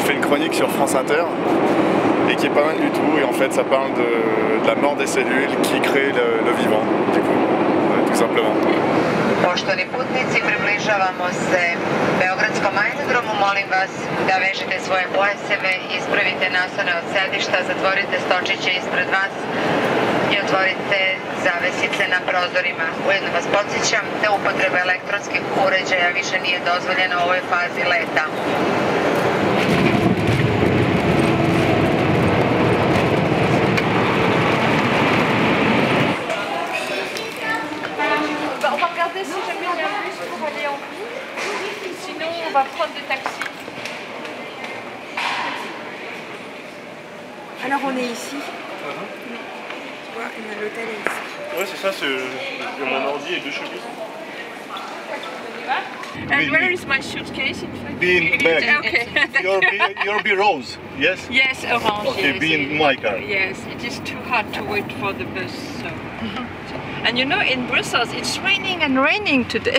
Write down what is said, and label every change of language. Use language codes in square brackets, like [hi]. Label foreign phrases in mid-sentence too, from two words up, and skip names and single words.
[fr] chronique sur France Inter et qui est pas mal du tout. Et en fait, ça parle de la mort des cellules qui crée le vivant, du coup, tout simplement. [sr] Poštovani putnici, približavamo se Beogradskom aerodromu. Molim vas da vežete svoje pojaseve, ispravite nasone od sedišta, zatvorite stočiće ispred vas i otvorite zavesice na prozorima. Ujedno vas podsjećam da upotreba elektronskih uređaja više nije dozvoljena u ovoj fazi leta. [fr] Si jamais il y a un bus pour aller en ville, sinon on va prendre des taxis. Alors on est ici. Tu vois, l'hôtel est ici. Ouais, c'est ça, c'est mon ordi et deux chevilles. [en] And where is my suitcase in fact? Be in back. Okay. You'll be Rose, yes? Yes, orange. Okay, yes, be in my car. Yes, it is too hard to wait for the bus. So. And you know, in Brussels, it's raining and raining today.